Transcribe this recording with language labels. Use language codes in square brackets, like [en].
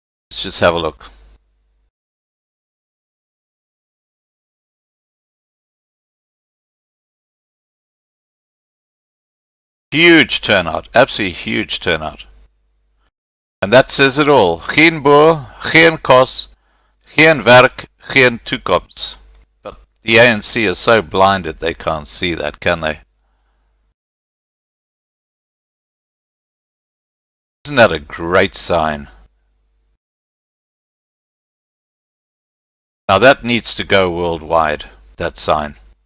[en] Let's just have a look. Huge turnout, absolutely huge turnout. And that says it all. [af] Geen boer, geen kos, geen werk, geen toekoms. [en] But the ANC is so blinded they can't see that, can they? Isn't that a great sign? Now that needs to go worldwide, that sign.